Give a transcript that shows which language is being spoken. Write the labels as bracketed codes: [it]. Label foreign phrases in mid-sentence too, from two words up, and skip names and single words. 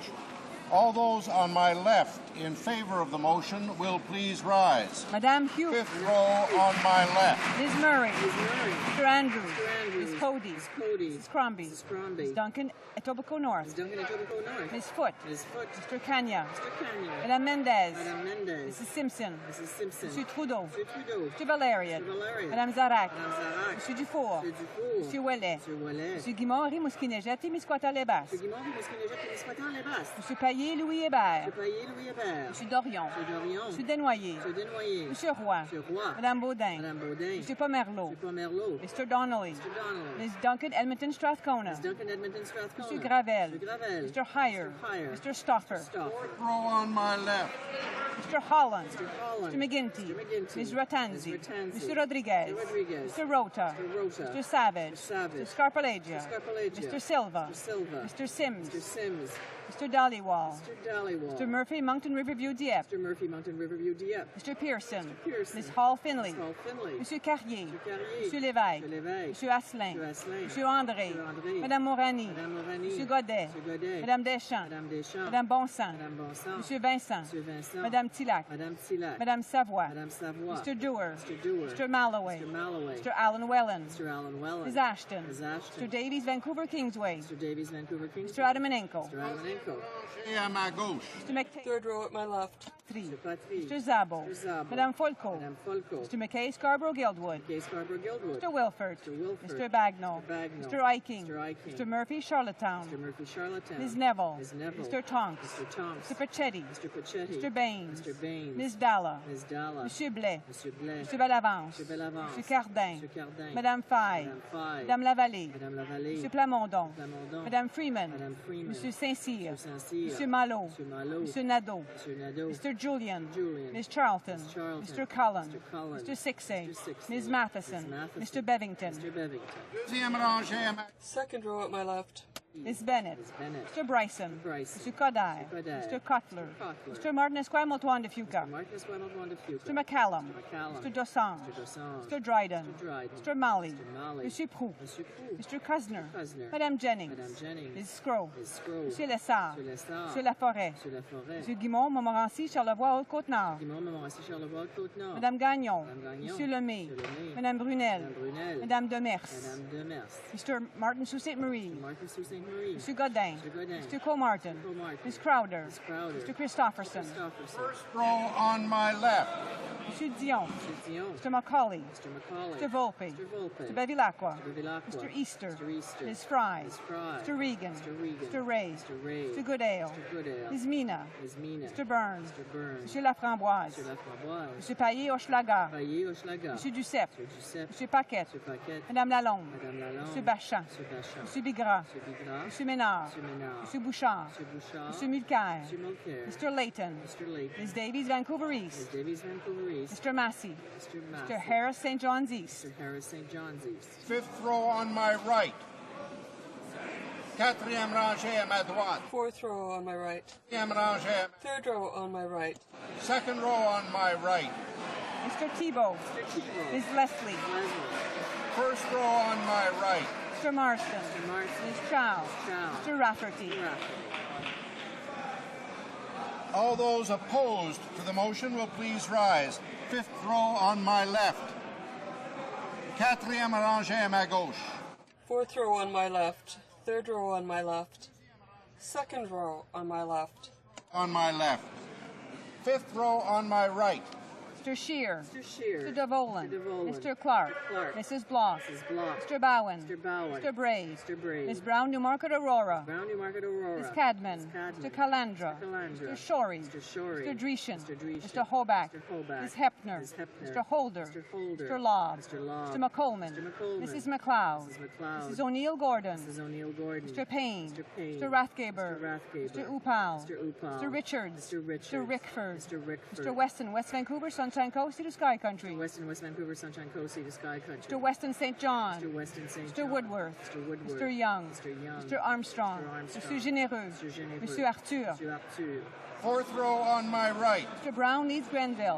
[en] All those on my left in favor of the motion will please rise. [fr] Madame Hughes. [en] Fifth row on my left. Ms. Murray. Mr. Andrews. Ms. Cody. Mrs. Crombie. Ms. Duncan, Etobicoke North. Ms. Foote. Mr. Kanya. Madame Mendez. Mrs. Simpson. [fr] Monsieur Trudeau. Mr. Valerian. Madame Zarak. Monsieur Dufour. Monsieur Ouellet. Monsieur Guimond, Rimouski-Neigette et Misquata-les-Basses. Monsieur Payet, Louis Hébert. Monsieur Dorion. Monsieur Desnoyers. Monsieur Roy. Madame Baudin. Monsieur Pomerleau. Mr. Donnelly. Ms. [en] Duncan, Edmonton Strathcona. [fr] Monsieur Gravel. [en] Mr. Heyer. Mr. Stoffer. Row on my left. Mr. Holland. Mr. McGuinty. Ms. Ratanzi. Mr. Rodriguez. Mr. Rota. Mr. Savage. Mr. Scarpalagia. Mr. Silva. Mr. Sims. Mr. Dollywall. Mr. Murphy, Moncton Riverview, Dieppe. Mr. Pearson. Ms. Hall Finley. [fr] Monsieur Carrier. Monsieur Lévesque. Monsieur Asselin. Monsieur André. Madame Morani. Monsieur Godet. Madame Deschamps. Madame Bonsan. Monsieur Vincent. Madame Tillac. Madame Savoie. [en] Mr. Dewar. Mr. Malloway. Mr. Alan Wellen. Ms. Ashton. Mr. Davies, Vancouver Kingsway. Mr. Adamanenko. Mr. McTaggart. Third row at my left. Mr. Zabo. Madame Folco. Mr. McKay, Scarborough Guildwood. Mr. Wilford. Mr. Bagnall. Mr. Iking. Mr. Murphy, Charlottetown. Ms. Neville. Mr. Tonks. Mr. Pachetti. Mr. Baines. Ms. Dalla. Monsieur Blais. Mr. Bellavance. Mr. Cardin. [fr] Madame Faye. Madame Lavallée. Mr. Plamondon. Madame Freeman. Monsieur Saint-Cyr. Monsieur Malo. Monsieur Nadeau. [en] Mr. Julian. Ms. Charlton. Mr. Cullen. Mr. Sixay. Ms. Matheson. Mr. Bevington. Second row at my left. Ms. Bennett. Mr. Bryson. Mr. Koday. Mr. Cutler. Mr. Martin Esquire Motuan de Fuca. Mr. McCallum. Mr. Dossang. Mr. Dryden. Mr. Malley. Monsieur Proux. Mr. Cusner. Madame Jennings. Ms. Scrow. [fr] Monsieur Lessard. Monsieur Laforêt. Monsieur Guimond, Montmorency, Charlevoix, Haute-Côte-Nord. Madame Gagnon. Monsieur Lemay. Madame Brunel. Madame Demers. Mr. Martin Sault Ste. Marie. [en] Mr. Godin. Mr. Comartin. Ms. Crowder. Mr. Christopherson. First row on my left. Mr. Dion. Mr. Macaulay. Mr. Volpe. Mr. Bevilacqua. Mr. Easter. Ms. Fry. Mr. Regan. Mr. Ray. Mr. Goodale. Ms. Mina. Mr. Burns. Mr. Laframboise. Mr. Payet Hochelaga. Mr. Duceppe. Mr. Paquette. Madame Lalonde. Mr. Bachan. Mr. Bigras. Mr. Ménard. Mr. Bouchard. Mr. Mulcair. Mr. Layton. Ms. Davies, Vancouver East. Mr. Massey. Mr. Harris, St. John's East. Fifth row on my right. [fr] Quatrième rangée à ma droite. [en] Fourth row on my right. [fr] Quatrième rangée. [en] Third row on my right. Second row on my right. Mr. Thibault. Ms. Leslie. First row on my right. Mr. Marston. Ms. Chow. Mr. Rafferty. All those opposed to the motion will please rise. Fifth row on my left. [fr] Quatrième rangée à ma gauche. [en] Fourth row on my left. Third row on my left. Second row on my left. On my left. Fifth row on my right. Mr. Scheer. Mr. Devolin. Mr. Clark. Mrs. Bloss. Mr. Bowen. Mr. Braze. Ms. Brown, Newmarket Aurora. Ms. Cadman. Mr. Calandra. Mr. Shorey. Mr. Dreeshen. Mr. Hoback. Ms. Hepner. Mr. Holder. Mr. Lobb. Mr. McColman. Mrs. McLeod. Mrs. O'Neill Gordon. Mr. Payne. Mr. Rathgaber. Mr. Upal. Mr. Richards. Mr. Rickford. Mr. Weston, West Vancouver, Sunshine Sunshine Coast to Sky Country. Western West Vancouver, Sunshine Coast to Sky Country. Mr. Weston St. John. Mr. Weston St. Mr. John. Woodworth. Mr. Woodworth. Mr. Young. Mr. Young. Mr. Armstrong. Mr. Armstrong. Mr. Généreux. Mr. Généreux. Mr. Arthur. Mr. Arthur. Fourth row on my right. Mr. Brown leads Grenville.